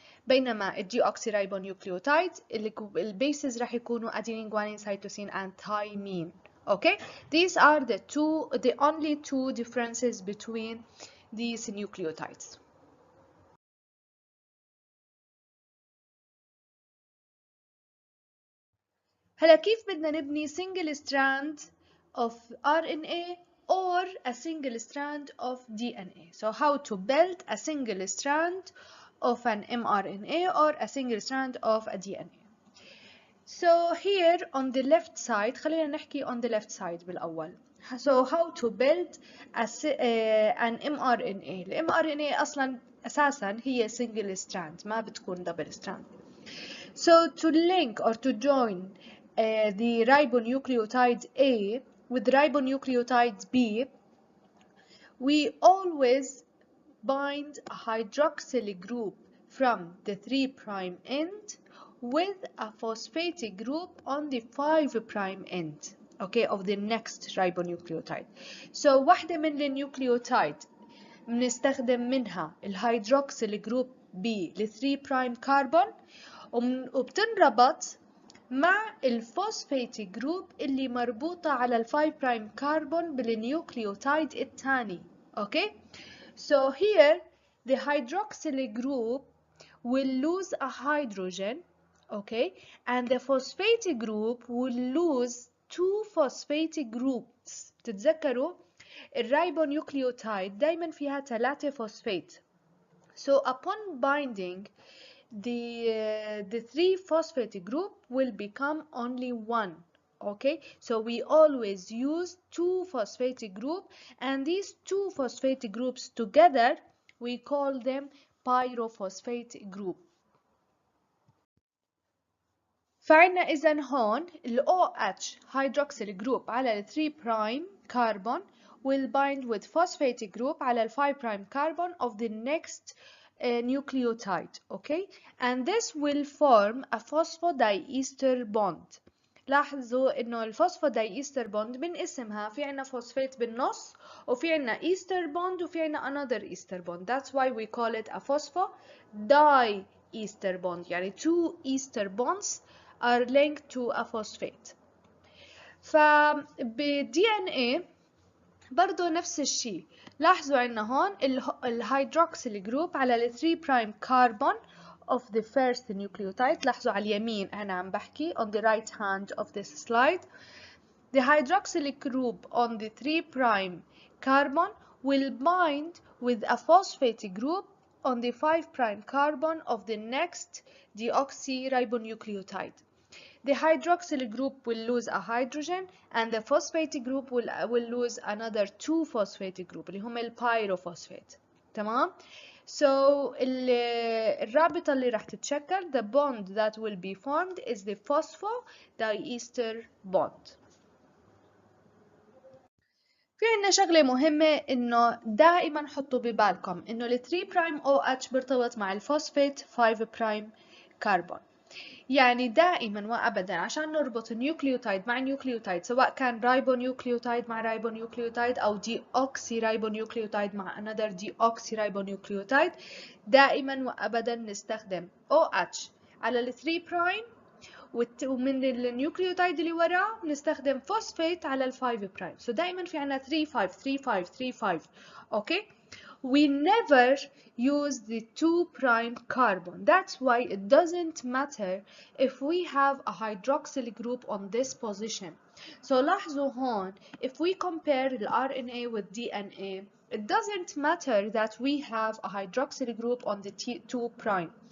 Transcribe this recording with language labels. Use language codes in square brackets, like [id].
[ar] بينما الديوكسيريبونيوكليوتايد البيسز راح يكونوا adenine, guanine, cytosine and thymine. [en] Okay, these are the only two differences between these nucleotides. [ar] هلا كيف بدنا نبني [en] single strand of RNA or a single strand of DNA? So how to build a single strand of an mRNA or a single strand of a DNA. So here on the left side [ar] خلينا نحكي [en] on the left side بالأول. So how to build an mRNA. [ar] ال mRNA أصلا أساسا هي single strand ما بتكون double strand. [en] So to link or to join the ribonucleotide A with ribonucleotide B, we always bind a hydroxyl group from the 3' end with a phosphatic group on the 5' end, okay, of the next ribonucleotide. [ar] So واحدة من النيوكليوتايد بنستخدم منها الهيدروكسيل جروب B ل 3' كربون وبتنربط مع الفوسفيت جروب اللي مربوطة على ال 5' كربون بالنيوكليوتايد الثاني. [en] Okay, so here the hydroxyl group will lose a hydrogen, okay, and the phosphate group will lose two phosphate groups. [ar] تتذكروا الريبونيوكليوتايد دايما فيها 3 فوسفات. [en] So upon binding, the 3 phosphate group will become only one. Okay, so we always use 2 phosphate group, and these 2 phosphate groups together we call them pyrophosphate group. [ar] فعنا إذن هون [en] ال OH hydroxyl group على ال 3' carbon will bind with phosphate group على ال 5' carbon of the next nucleotide, okay, and this will form a phosphodiester bond. [ar] لاحظوا إنه الفوسفودايستر بوند من اسمها في عنا فوسفات بالنص وفي عنا إيستر بوند وفي عنا another إيستر بوند. [en] That's why we call it a phosphodiester bond. يعني two Easter bonds are linked to a phosphate. [ar] فبالدي ان اي برضو نفس الشيء. لاحظوا عنا هون الهيدروكسيل جروب على ال 3' carbon [en] of the first nucleotide. [ar] لاحظوا على اليمين أنا عم بحكي [en] on the right hand of this slide. The hydroxyl group on the 3' carbon will bind with a phosphate group on the 5' carbon of the next deoxyribonucleotide. The hydroxyl group will lose a hydrogen and the phosphate group will lose another 2 phosphate group [ar] اللي هم البيروفوسفات. [en] تمام؟ So [ar] الرابطة اللي راح تتشكل, [en] the bond that will be formed is the phosphodiester bond. [ar] في عنا شغلة مهمة إنه دائما حطوا ببالكم إنه ال 3' OH بيرتبط مع الفوسفات 5' كربون. يعني دائما وابدا عشان نربط نيوكليوتايد مع نيوكليوتايد سواء كان رايبونيوكليوتايد مع رايبونيوكليوتايد او دي اوكسي رايبونيوكليوتايد مع another دي اوكسي رايبونيوكليوتايد, دائما وابدا نستخدم OH على ال 3' ومن النيوكليوتايد اللي وراه بنستخدم فوسفات على ال 5'. So دائما في عنا 3-5 okay. [en] We never use the 2' carbon. That's why it doesn't matter if we have a hydroxyl group on this position. So لاحظوا هون if we compare the RNA with DNA, it doesn't matter that we have a hydroxyl group on the 2 prime.